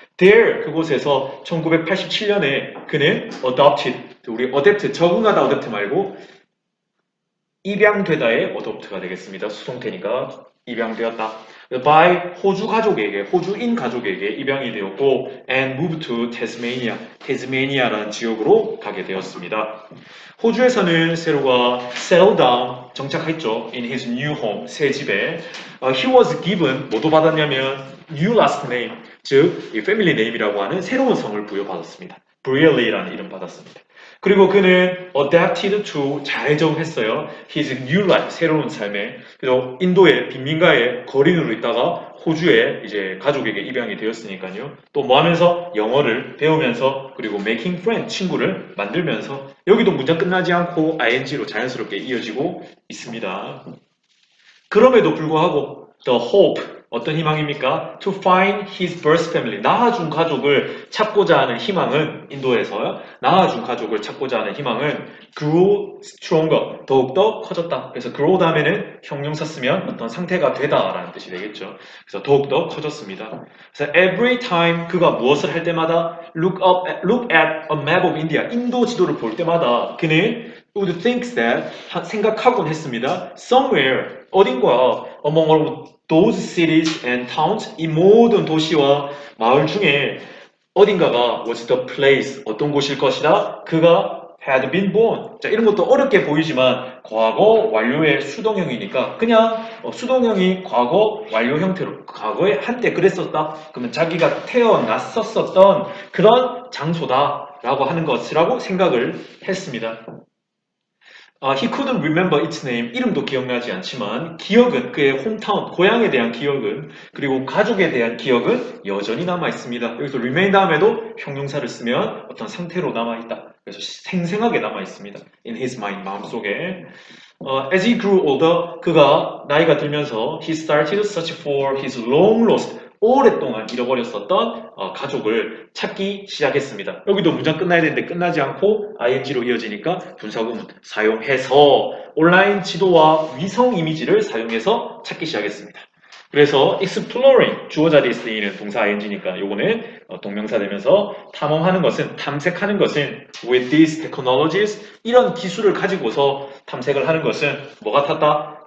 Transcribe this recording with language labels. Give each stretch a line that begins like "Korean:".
Korean: There 그곳에서 1987년에 그는 adopted 우리 어댑트 적응하다 어댑트 말고 입양되다의 어댑트가 되겠습니다. 수동태니까 입양되었다. by 호주 가족에게 호주인 가족에게 입양이 되었고
English: and moved to Tasmania
Korean: 테스메니아라는 지역으로 가게 되었습니다. 호주에서는 세로가
English: settled down
Korean: 정착했죠.
English: in his new home 새 집에 he was given 뭐도 받았냐면 new last name 즉 이 family name이라고 하는 새로운 성을 부여받았습니다.
Korean: Brearley라는 이름 받았습니다. 그리고 그는
English: adapted to
Korean: 잘 적응했어요.
English: his new life
Korean: 새로운 삶에. 그래서 인도의 빈민가의 거린으로 있다가 호주에 이제 가족에게 입양이 되었으니까요. 또 뭐 하면서 영어를 배우면서 그리고
English: making friend
Korean: 친구를 만들면서 여기도 문장 끝나지 않고 ing로 자연스럽게 이어지고 있습니다. 그럼에도 불구하고
English: the hope
Korean: 어떤 희망입니까?
English: To find his birth family.
Korean: 낳아준 가족을 찾고자 하는 희망은 인도에서 낳아준 가족을 찾고자 하는 희망은
English: grew stronger.
Korean: 더욱더 커졌다. 그래서 grow 다음에는 형용사 쓰면 어떤 상태가 되다라는 뜻이 되겠죠. 그래서 더욱더 커졌습니다.
English: 그래서 every time
Korean: 그가 무엇을 할 때마다
English: look at a map of India.
Korean: 인도 지도를 볼 때마다 그는
English: would think that
Korean: 생각하곤 했습니다. somewhere 어딘가
English: among all those cities and towns
Korean: 이 모든 도시와 마을 중에 어딘가가
English: was the place
Korean: 어떤 곳일 것이다.
English: 그가 had been born.
Korean: 자, 이런 것도 어렵게 보이지만 과거 완료의 수동형이니까 그냥 수동형이 과거 완료 형태로 과거에 한때 그랬었다. 그러면 자기가 태어났었던 그런 장소다라고 하는 것이라고 생각을 했습니다.
English: He couldn't remember its name.
Korean: 이름도 기억나지 않지만 기억은 그의 홈타운, 고향에 대한 기억은 그리고 가족에 대한 기억은 여전히 남아 있습니다. 여기서 remain 다음에도 형용사를 쓰면 어떤 상태로 남아 있다. 그래서 생생하게 남아 있습니다.
English: In his mind, 마음속에. As he grew older,
Korean: 그가 나이가 들면서
English: he started to search for his long lost
Korean: 오랫동안 잃어버렸었던 가족을 찾기 시작했습니다. 여기도 문장 끝나야 되는데 끝나지 않고 ing로 이어지니까 분사구문 사용해서 온라인 지도와 위성 이미지를 사용해서 찾기 시작했습니다. 그래서 exploring 주어 자리에 쓰이는 동사 ing니까 요거는 동명사 되면서 탐험하는 것은 탐색하는 것은
English: with these technologies
Korean: 이런 기술을 가지고서 탐색을 하는 것은 뭐 같았다?